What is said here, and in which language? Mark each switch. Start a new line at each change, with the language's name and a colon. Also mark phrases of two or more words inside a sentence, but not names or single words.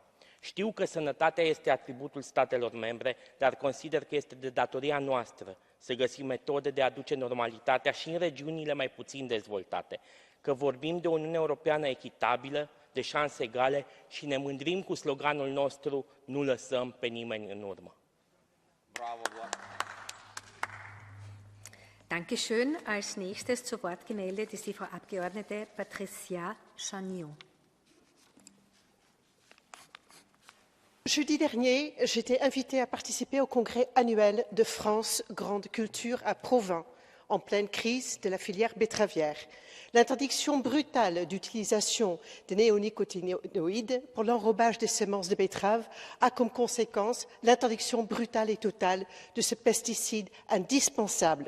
Romanian: Știu că sănătatea este atributul statelor membre, dar consider că este de datoria noastră să găsim metode de a aduce normalitatea și în regiunile mai puțin dezvoltate, că vorbim de o Uniune Europeană echitabilă, de șanse egale și ne mândrim cu sloganul nostru "Nu lăsăm pe nimeni în urmă". Bravo,
German: Dankeschön. Als nächstes zu Wort gemeldet ist die Frau Abgeordnete Patricia Chagnon.
French: Jeudi dernier, j'étais invitée à participer au congrès annuel de France Grande Culture à Provins, en pleine crise de la filière betteravière. L'interdiction brutale d'utilisation des néonicotinoïdes pour l'enrobage des semences de betterave a comme conséquence l'interdiction brutale et totale de ce pesticide indispensable.